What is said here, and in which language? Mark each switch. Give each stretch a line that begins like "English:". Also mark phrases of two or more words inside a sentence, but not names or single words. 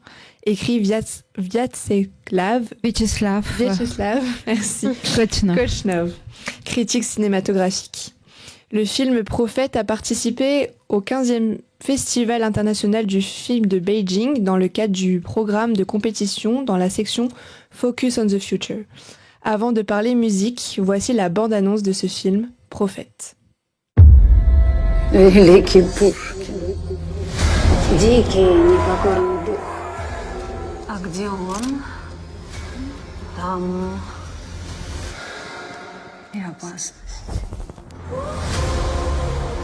French: Écrit Vyacheslav, merci. Kochnov. Critique cinématographique. Le film Prophète a participé au 15e Festival international du film de Beijing dans le cadre du programme de compétition dans la section Focus on the Future. Avant de parler musique, voici la bande-annonce de ce film, Prophète.
Russian: Великий Пушкин, дикий непокорный дух. А где он? Там и опасность.